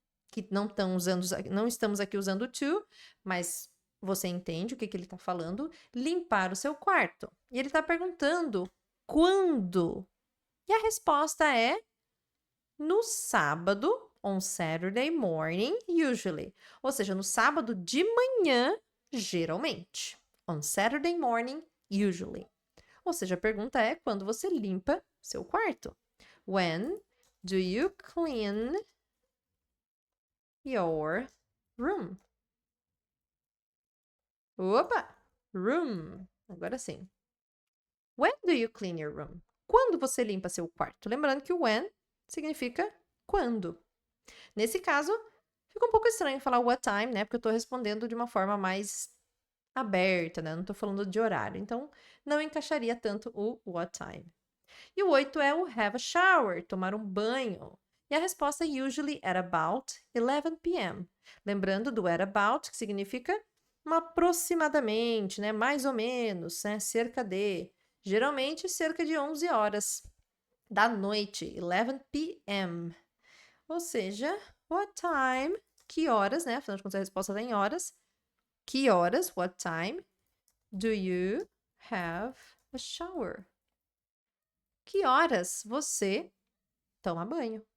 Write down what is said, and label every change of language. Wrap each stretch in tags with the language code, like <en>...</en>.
<pt>Que não estamos aqui usando to, mas você entende o que ele está falando? Limpar o seu quarto. E ele está perguntando quando? E a resposta é no sábado,</pt> <en>on Saturday morning, usually.</en> <pt>Ou seja, no sábado de manhã, geralmente.</pt> <en>On Saturday morning, usually.</en> <pt>Ou seja, a pergunta é quando você limpa seu quarto.</pt> <en>When do you clean your room? Opa! Room.</en> <pt>Agora sim.</pt> <en>When do you clean your room?</en> <pt>Quando você limpa seu quarto? Lembrando que o when significa quando. Nesse caso, fica um pouco estranho falar</pt> <en>what time,</en> <pt>né? Porque eu tô respondendo de uma forma mais aberta, né? Não tô falando de horário. Então, não encaixaria tanto o what time. E o 8 é o</pt> <en>have a shower,</en> <pt>tomar um banho. E a resposta</pt> <en>usually at about 11 p.m.</en> <pt>Lembrando do</pt> <en>at about,</en> <pt>que significa aproximadamente, né? Mais ou menos, né? Cerca de. Geralmente, cerca de 11 horas da noite, 11 p.m. Ou seja,</pt> <en>what time,</en> <pt>que horas, né? Afinal de contas, a resposta está em horas. Que horas,</pt> <en>what time, do you have a shower?</en> <pt>Que horas você toma banho?</pt>